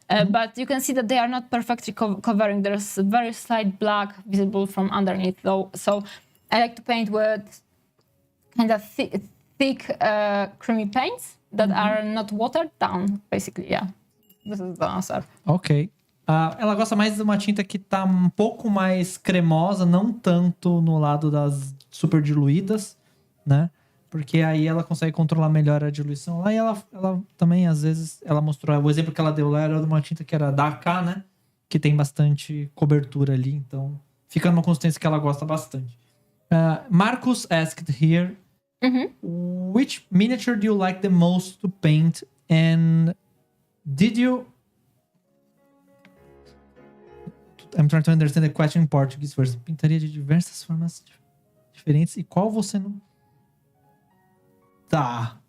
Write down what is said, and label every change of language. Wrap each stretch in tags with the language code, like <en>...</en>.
<en>But you can see that they are not perfectly covering. There's a very slight black visible from underneath, though. So I like to paint with kind of thick creamy paints that are not watered down, basically, yeah. This is the answer. Ok.</en> <pt>Ela gosta mais de uma tinta que tá um pouco mais cremosa, não tanto no lado das super diluídas, né? Porque aí ela consegue controlar melhor a diluição lá. E ela também, às vezes, ela mostrou... O exemplo que ela deu lá era de uma tinta que era da AK, né? Que tem bastante cobertura ali. Então, fica numa consistência que ela gosta bastante.</pt> <en>Marcus asked here... Which miniature do you like the most to paint? And did you... I'm trying to understand the question in Portuguese first.</en> <pt>Pintaria de diversas formas diferentes. E qual você não... Tá.</pt>